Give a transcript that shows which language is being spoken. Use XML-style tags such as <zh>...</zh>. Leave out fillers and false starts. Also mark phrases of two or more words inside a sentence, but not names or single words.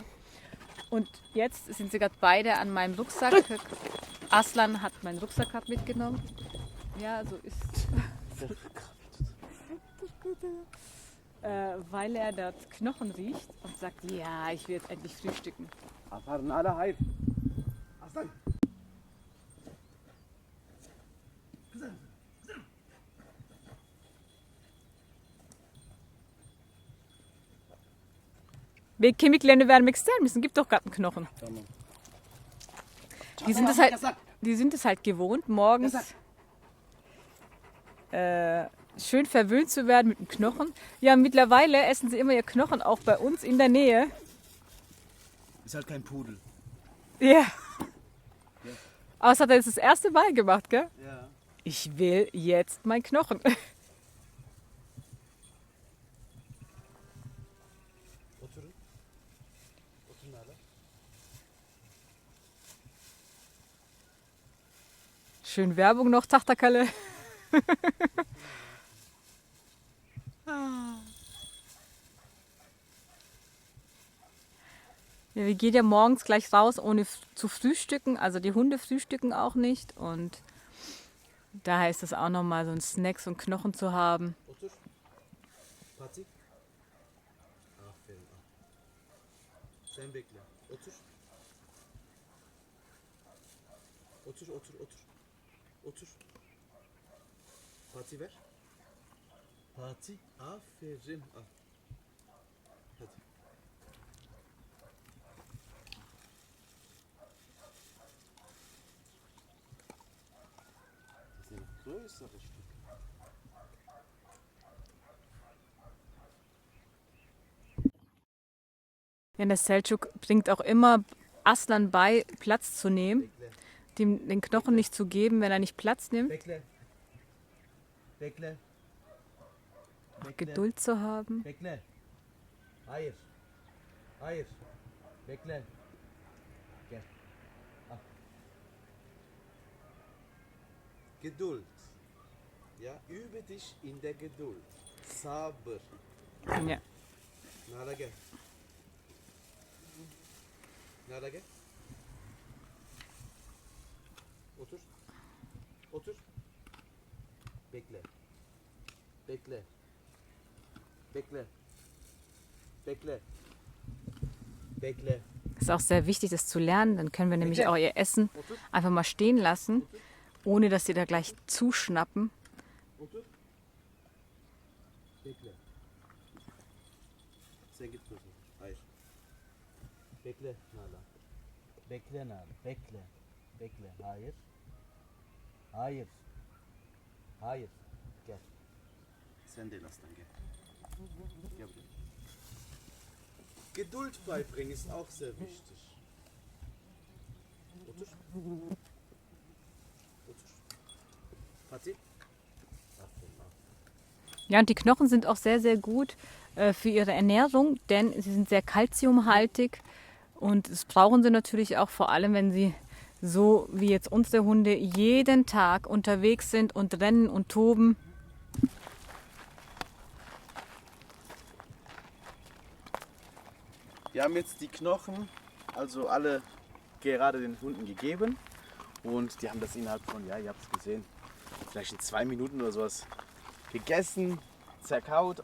<de>Und jetzt sind sie gerade beide an meinem Rucksack. Aslan hat meinen Rucksack gerade mitgenommen. Ja, so ist weil er dort Knochen riecht und sagt, ja, ich will jetzt endlich frühstücken.</de> <tr>Ve kemiklerini vermek ister misin?</tr> <de>Gib doch gerade einen Knochen.</de> <tr>Tamam.</tr> <de>Die sind es halt gewohnt, morgens schön verwöhnt zu werden mit dem Knochen. Ja, mittlerweile essen sie immer ihr Knochen auch bei uns in der Nähe. Ist halt kein Pudel. Ja. Aber das hat er jetzt das erste Mal gemacht, gell? Ja. Ich will jetzt meinen Knochen.</de> <tr>Oturun. Oturun hala.</tr> <de>Schön Werbung noch, Tachtakalle. Ja, wir gehen ja morgens gleich raus, ohne zu frühstücken. Also die Hunde frühstücken auch nicht. Und daher ist es auch nochmal so ein Snack, so einen Knochen zu haben.</de> <tr>Otur. Fatih. Aferin. Sen bekle. Otur. Otur. Fatih ver. Fatih. Aferin. Al. Hadi.</tr> <de>Das ist eine größere Stück. Ja, der Selçuk bringt auch immer Aslan bei, Platz zu nehmen, dem den Knochen nicht zu geben, wenn er nicht Platz nimmt.</de> <tr>Bekle. Bekle.</tr> <de>Geduld zu haben.</de> <tr>Bekle. Hayır. Hayır. Bekle. Gel. Al.</tr> <de>Geduld. Ja, übe dich in der Geduld.</de> <tr>Sabır.</tr> <de>Ja.</de> <tr>Nala gel. Nala gel. Otur. Otur. Bekle. Bekle. Bekle. Bekle. Bekle.</tr> <de>Ist auch sehr wichtig, das zu lernen. Dann können wir nämlich auch ihr Essen einfach mal stehen lassen, ohne dass sie da gleich zuschnappen.</de> <tr>Otur. Bekle. Sen git kızım. Hayır. Bekle Nala. Bekle Nala. Bekle. Bekle. Hayır. Hayır. Hayır. Gel. Sen de aslan gel. Gel buraya.</tr> <de>Geduld beibringen ist auch sehr wichtig.</de> <tr>Otur. Otur. Fatih. Aferin.</tr> <de>Ja, und die Knochen sind auch sehr, sehr gut für ihre Ernährung, denn sie sind sehr kalziumhaltig und das brauchen sie natürlich auch, vor allem wenn sie so wie jetzt unsere Hunde jeden Tag unterwegs sind und rennen und toben. Wir haben jetzt die Knochen, also alle gerade den Hunden gegeben und die haben das innerhalb von, ja, ihr habt es gesehen, vielleicht in 2 Minuten oder sowas gegessen, zerkaut.</de>